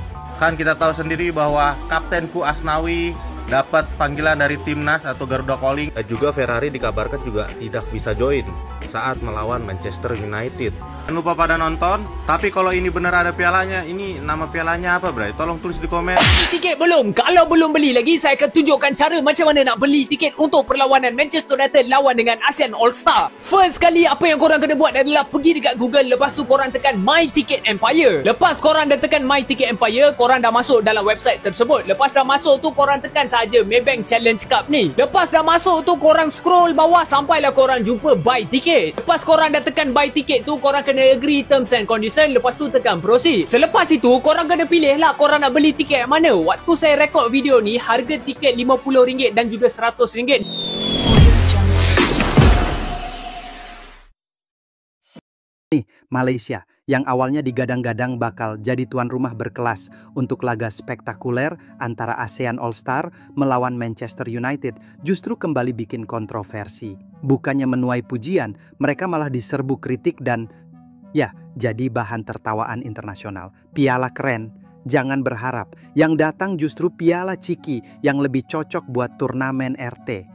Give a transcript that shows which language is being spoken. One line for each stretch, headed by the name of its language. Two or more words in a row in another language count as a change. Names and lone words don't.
Indonesian: Kan kita tahu sendiri bahwa Kapten Fu Asnawi dapat panggilan dari timnas atau Garuda Calling. Dan juga Ferrari dikabarkan juga tidak bisa join saat melawan Manchester United. Jangan lupa pada nonton. Tapi kalau ini benar ada pialanya, ini nama pialanya apa, Bray? Tolong tulis di komen. Tiket belum?
Malay: Kalau belum beli lagi, saya akan tunjukkan cara macam mana nak beli tiket untuk perlawanan Manchester United lawan dengan ASEAN All Star. First kali, apa yang korang kena buat adalah pergi dekat Google. Lepas tu korang tekan My Ticket Empire. Lepas korang dah tekan My Ticket Empire, korang dah masuk dalam website tersebut. Lepas dah masuk tu, korang tekan saja Maybank Challenge Cup ni. Lepas dah masuk tu, korang scroll bawah sampailah korang jumpa Buy Ticket. Lepas korang dah tekan Buy Ticket tu, korang kena agree
English: terms and condition.
Malay: Lepas tu tekan Proceed. Selepas itu, korang kena pilih lah korang nak beli tiket yang mana. Waktu saya rekod video ni, harga tiket RM50 dan juga RM100.
Indonesian: Nih, Malaysia yang awalnya digadang-gadang bakal jadi tuan rumah berkelas untuk laga spektakuler antara ASEAN All Star melawan Manchester United justru kembali bikin kontroversi. Bukannya menuai pujian, mereka malah diserbu kritik dan ya, jadi bahan tertawaan internasional. Piala keren, jangan berharap. Yang datang justru piala ciki yang lebih cocok buat turnamen RT.